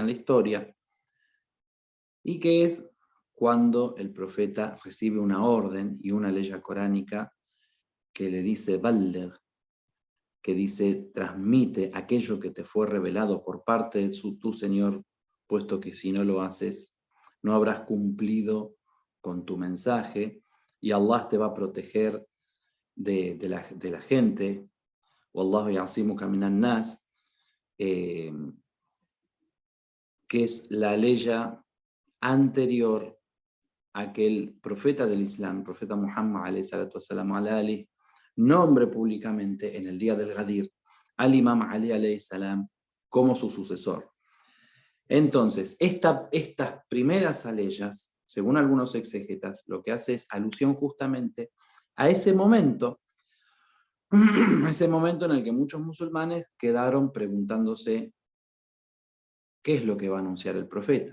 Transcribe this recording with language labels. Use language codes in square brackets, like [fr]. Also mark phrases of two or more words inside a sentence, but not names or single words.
[es] la historia, y que es cuando el profeta recibe una orden y una ley coránica que le dice Balder, que dice transmite aquello que te fue revelado por parte de tu Señor, puesto que si no lo haces, no habrás cumplido con tu mensaje, y Allah te va a proteger de la gente. [ar] والله يعصمك من الناس, [es] que es la ley anterior a que el profeta del Islam, profeta Muhammad [ar] عليه الصلاة والسلام على آل, [es] nombre públicamente en el día del Gadir al imam Ali [ar] عليه السلام [es] como su sucesor. Entonces, estas primeras aleyas, según algunos exégetas, lo que hace es alusión justamente a ese momento en el que muchos musulmanes quedaron preguntándose qué es lo que va a anunciar el profeta.